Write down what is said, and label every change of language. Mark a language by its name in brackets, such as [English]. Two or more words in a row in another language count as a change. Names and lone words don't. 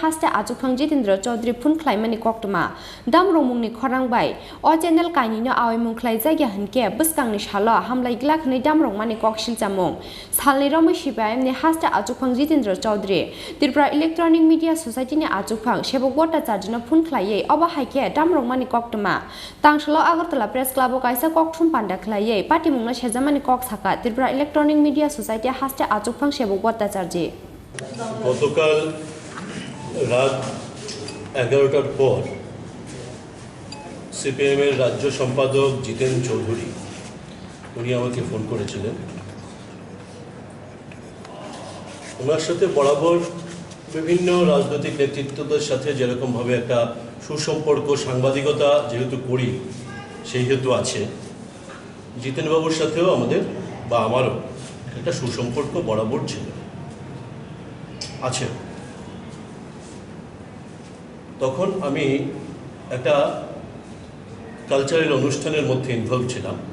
[Kok Borok] hasta Achukphang Jitendra Chaudhary phun Khlaimani koktoma Damrokmung ni Khorang by o channel kaini no Awamung Khlaijakha hanke buskang ni shala hamlai glak ni Damrokmung ni kokshil chamung salniroma CPM ne hasta Achukphang Jitendra Chaudhary Tripura Electronic Media Society ni Achukphang Sebok Bhartacharjee no phun Khlaiye oba haike Damrokmung ni koktoma tangsalo Agartala Press Club kaisa Thum panda Khlaiye Patimung no Shezamani kok thaka Tripura Electronic Media Society hasta Achukphang Sebok Bhartacharjee [Bangla] গতকাল রাত 11টার পর সিপিএম এর রাজ্য সম্পাদক জিতেন চৌধুরী উনি আমাকে ফোন করেছিলেন ওনার সাথে বরাবর বিভিন্ন রাজনৈতিক নেতৃত্বদের সাথে যেরকম ভাবে একটা সুসম্পর্ক সাংবাদিকতা যেহেতু করি সেই হেতু আছে জিতেন বাবুর সাথেও আমাদের বা আমারও একটা সুসম্পর্ক বরাবর ছিল আছে তখন আমি একটা কালচারাল অনুষ্ঠানের মধ্যে ইনভলভ ছিলাম